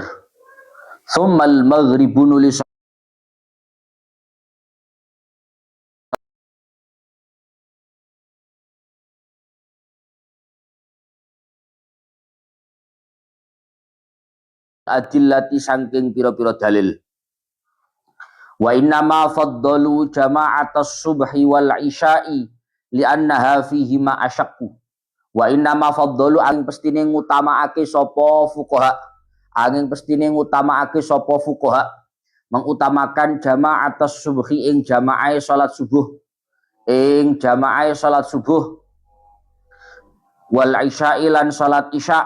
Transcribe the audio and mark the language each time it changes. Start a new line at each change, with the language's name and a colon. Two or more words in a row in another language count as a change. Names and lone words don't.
Arabic: ثم المغرب
Javanese: nuli salat adillati saking pira-pira dalil.
Arabic: وإنما فضلوا جماعة الصبح والعشاء لأنها فيه ما أشق. وإنما فضلوا
Javanese: angin pestine ngutamaake sapa fuqaha. Angin pestine ngutamaake sapa fuqaha. Mengutamakan
Arabic: جماعة الصبح
Javanese: ing jama'ah salat subuh. Ing jama'ah salat subuh.
Arabic: والعشاء
Javanese: lan salat isya'.